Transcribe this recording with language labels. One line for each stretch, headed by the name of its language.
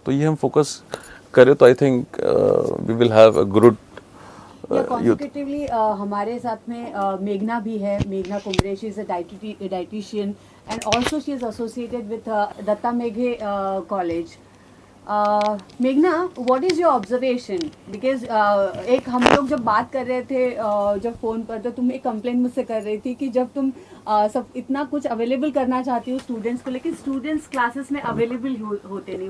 Hindi: तो ये हम फोकस करें तो
English: I think we will have a good कॉन्सिक्यूटिवली
Hindi: हमारे साथ में मेघना भी है,
English: मेघना Kumre, she is a dietitian and also she is associated with Datta Meghe college. मेघना, what is your observation?
Hindi: Because एक हम लोग जब बात कर रहे थे जब फोन पर, तो तुम एक कंप्लेंट मुझसे कर रही थी कि जब तुम सब इतना कुछ अवेलेबल करना चाहती हूँ स्टूडेंट्स को, लेकिन स्टूडेंट्स क्लासेस में अवेलेबल होते नहीं.